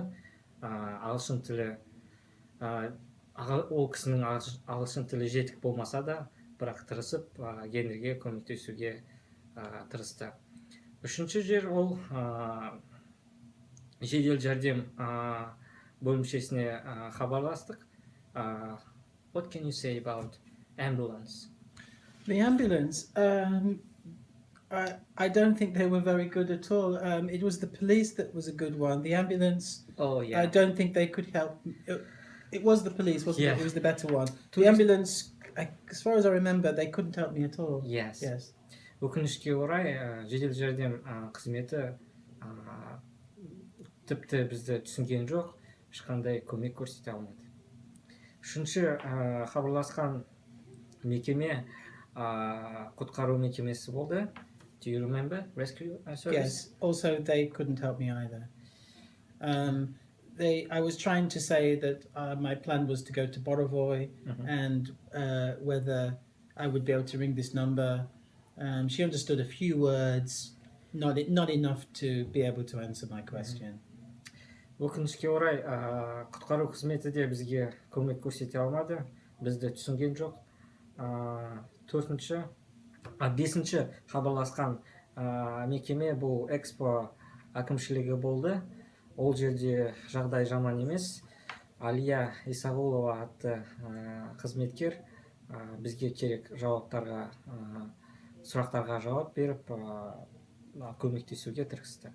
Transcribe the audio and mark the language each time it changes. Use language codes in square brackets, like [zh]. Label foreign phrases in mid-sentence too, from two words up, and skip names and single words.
[kk] Ағылшын тілі ол кісінің ағылшын тілі жетік болмаса да, бірақ тырысып гендерге көмектесуге тырысты. Үшінші жер ол жедел жәрдем бөлімшесіне хабарластық. [en] What can you say about ambulance? The ambulance, I don't think they were very good at all. It was the police that was a good one. The ambulance, Oh, yeah. I don't think they could help. It was the police, wasn't Yeah. it? It was the better one. The ambulance, as far as I remember, they couldn't help me at all. Yes. Yes. [kk] Өкінішке орай, жедел жәрдем қызметі тіпті бізді түсінген жоқ, ешқандай көмек көрсете алмады. Үшінші хабарласқан мекеме құтқару мекемесі болды. [en] Do you remember? Rescue service? Yes. Also, they couldn't help me either. I was trying to say that my plan was to go to Borovoy and whether I would be able to ring this number. She understood a few words, not enough to be able to answer my question. [kk] Өкінішке орай, құтқару қызметі де бізге көмек көрсете алмады, бізді түсінген жоқ. Бесінші хабарласқан мекеме бұл экспо әкімшілігі болды. Ол жерде жағдай жаман емес. Алия Исағұлова атты қызметкер бізге керек сұрақтарға жауап беріп, көмектесуге тырысты.